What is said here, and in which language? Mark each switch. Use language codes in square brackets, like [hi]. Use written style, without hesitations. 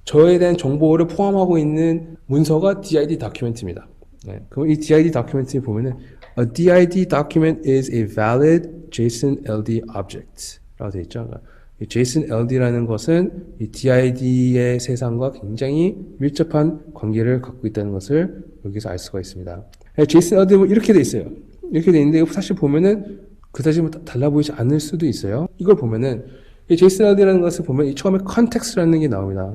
[ko] 저에 대한 정보를 포함하고 있는 문서가 DID document입니다. 네, 그럼 이 DID document에 보면은 [en] A DID document is a valid JSON LD object [ko] 라고 되어 있죠. 이 JSON LD라는 것은 이 DID의 세상과 굉장히 밀접한 관계를 갖고 있다는 것을 여기서 알 수가 있습니다. JSON LD는 이렇게 되어 있어요. 이렇게 되어 있는데 사실 보면은 그다지 뭐 달라 보이지 않을 수도 있어요. 이걸 보면은 이 JSON-LD라는 것을 보면 이 처음에 context라는 게 나옵니다.